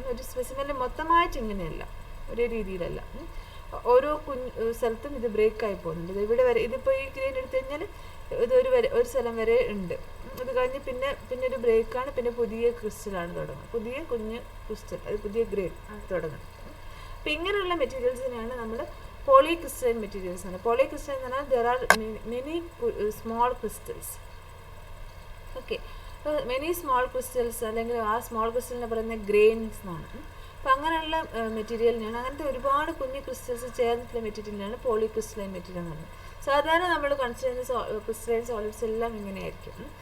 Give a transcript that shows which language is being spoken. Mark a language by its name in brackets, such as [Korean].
[Malayalam] ഒരു സ്പെസിമെനിൽ മൊത്തമായിട്ട് ഇങ്ങനെയല്ല, ഒരേ രീതിയിലല്ല. ഓരോ സ്ഥലത്തും ഇത് ബ്രേക്കായി പോകുന്നുണ്ട്. ഇവിടെ വരെ ഇതിപ്പോൾ ഈ ഗ്രെയിൻ എടുത്തു കഴിഞ്ഞാൽ ഒരു സ്ഥലം വരെ ഉണ്ട്. അത് കഴിഞ്ഞ് പിന്നെ ഒരു ബ്രേക്കാണ്, പിന്നെ പുതിയ ക്രിസ്റ്റലാണ് തുടങ്ങുന്നത്, പുതിയ കുഞ്ഞ് ക്രിസ്റ്റൽ, അത് പുതിയ ഗ്രെയിൻ തുടങ്ങുന്നത്. അപ്പോൾ ഇങ്ങനെയുള്ള മെറ്റീരിയൽസിനെയാണ് നമ്മൾ polycrystalline materials ആണ്. [English] polycrystalline [Malayalam] എന്ന് പറഞ്ഞാൽ [English] there are many small crystals. [Malayalam] Okay, [English] many small crystals [Malayalam] അല്ലെങ്കിൽ ആ സ്മോൾ ക്രിസ്റ്റലിനെ പറയുന്ന ഗ്രെയിൻസ് എന്നാണ്. അപ്പോൾ അങ്ങനെയുള്ള മെറ്റീരിയലിനാണ്, അങ്ങനത്തെ ഒരുപാട് കുഞ്ഞു ക്രിസ്റ്റൽസ് ചേർന്നിട്ടുള്ള മെറ്റീരിയലിനാണ് പോളിക്രിസ്റ്റലൈൻ മെറ്റീരിയൽ എന്ന് പറയുന്നത്. സാധാരണ നമ്മൾ കൺസിഡർ ചെയ്യുന്ന ക്രിസ്റ്റലൈൻ സോളിഡ്സ് എല്ലാം ഇങ്ങനെയായിരിക്കും.